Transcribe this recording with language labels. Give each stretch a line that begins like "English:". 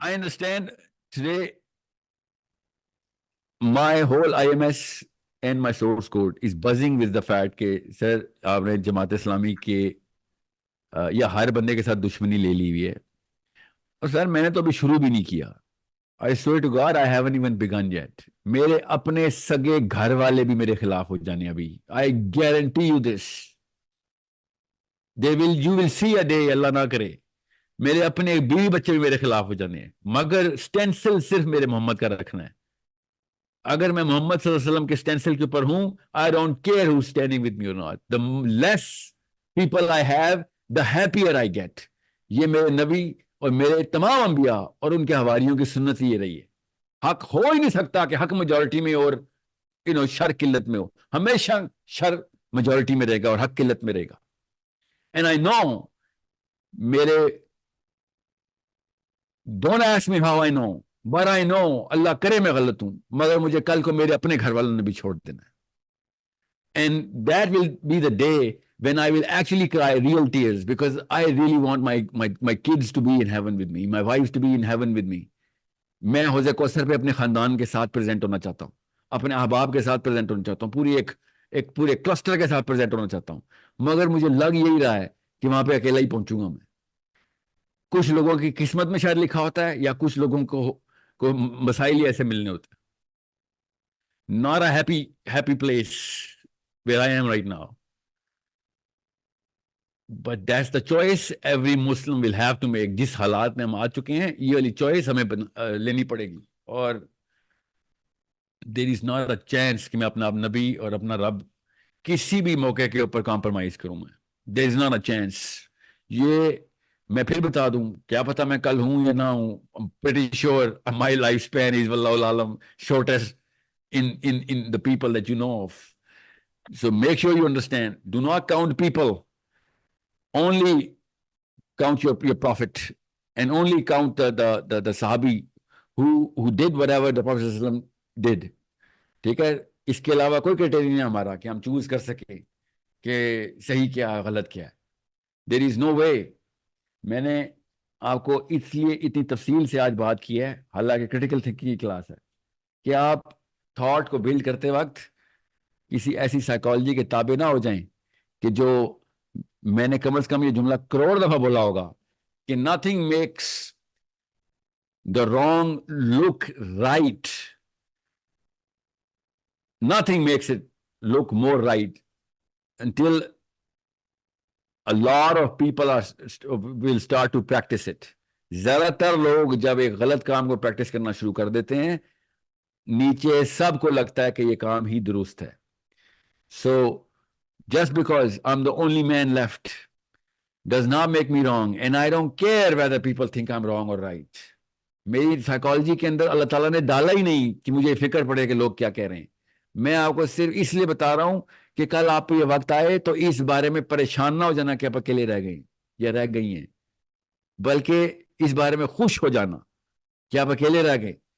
English: I understand today my whole IMS and my source code is buzzing with the fact
Urdu: کہ سر آپ نے جماعت اسلامی کے یا ہر بندے کے ساتھ دشمنی لے لی ہوئی ہے. اور سر میں نے تو ابھی شروع بھی نہیں کیا.
English: I swear to God I haven't even begun yet.
Urdu: میرے اپنے سگے گھر والے بھی میرے خلاف ہو جانے ابھی.
English: I guarantee you this. You will see a day،
Urdu: اللہ نہ کرے، میرے اپنے بیوی بچے بھی میرے خلاف ہو جانے ہیں، مگر سٹینسل صرف میرے محمد کا رکھنا ہے. اگر میں محمد صلی اللہ علیہ وسلم کے سٹینسل کے اوپر ہوں،
English: I don't care who's standing with me or not. The less people I have, the happier I get.
Urdu: یہ میرے نبی اور میرے تمام انبیاء اور ان کے حواریوں کی سنت یہ رہی ہے. حق ہو ہی نہیں سکتا کہ حق میجورٹی میں اور شر قلت میں ہو. ہمیشہ شر میجورٹی میں رہے گا اور حق قلت میں رہے گا.
English: And I know
Urdu: میرے
English: don't ask me how I know
Urdu: but I know اللہ کرے میں غلط ہوں، مگر مجھے کل کو میرے اپنے گھر والوں نے بھی چھوڑ دینا ہے.
English: And that will be the day when I will actually cry real tears because I really want my kids to be in heaven with me, my wives to be in heaven with me.
Urdu: میں حوض کوثر پہ اپنے خاندان کے ساتھ present ہونا چاہتا ہوں، اپنے احباب کے ساتھ پریزنٹ ہونا چاہتا ہوں، پوری ایک پورے کلسٹر کے ساتھ پریزنٹ ہونا چاہتا ہوں، مگر مجھے لگ یہی رہا ہے کہ وہاں پہ اکیلا ہی پہنچوں گا میں. کچھ لوگوں کی قسمت میں شاید لکھا ہوتا ہے یا کچھ لوگوں کو مسائل ہی ایسے ملنے ہوتے ہیں.
English: Not a happy place where I am right now. But that's the choice every Muslim will have to make.
Urdu: جس حالات میں ہم آ چکے ہیں یہ والی چوائس ہمیں لینی پڑے گی. اور
English: there is not a chance
Urdu: کہ میں اپنا نبی اور اپنا رب کسی بھی موقع کے اوپر کمپرومائز کروں میں.
English: There is not a chance.
Urdu: یہ میں پھر بتا دوں, کیا پتا میں کل ہوں یا نہ ہوں.
English: pretty sure my lifespan is
Arabic: واللہ عالم
English: shortest in the people that you know of. So make sure you understand, do not count people, only count your prophet, and only count the sahabi who did whatever the Prophet sallallahu alaihi wasallam did.
Urdu: ٹھیک ہے, اس کے علاوہ کوئی criteria نہیں ہمارا کہ ہم choose کر سکیں کہ صحیح کیا غلط کیا.
English: There is no way.
Urdu: میں نے آپ کو اس لیے اتنی تفصیل سے آج بات کی ہے, حالانکہ کریٹیکل تھنکنگ کی کلاس ہے, کہ آپ تھاٹ کو بلڈ کرتے وقت کسی ایسی سائیکالوجی کے تابع نہ ہو جائیں کہ جو میں نے کم از کم یہ جملہ کروڑ دفعہ بولا ہوگا کہ
English: nothing makes the wrong look right. Nothing makes it look more right until a lot of people will start to practice it.
Urdu: زیادہ تر لوگ جب ایک غلط کام کو پریکٹس کرنا شروع کر دیتے ہیں, نیچے سب کو لگتا ہے کہ یہ کام ہی درست ہے.
English: So just because I'm the only man left does not make me wrong, and I don't care whether people think I'm wrong or right.
Urdu: میری سائیکالوجی کے اندر اللہ تعالیٰ نے ڈالا ہی نہیں کہ مجھے فکر پڑے کہ لوگ کیا کہہ رہے ہیں. میں آپ کو صرف اس لیے بتا رہا ہوں کہ کل آپ کو یہ وقت آئے تو اس بارے میں پریشان نہ ہو جانا کہ آپ اکیلے رہ گئے یا رہ گئی ہیں, بلکہ اس بارے میں خوش ہو جانا کہ آپ اکیلے رہ گئے.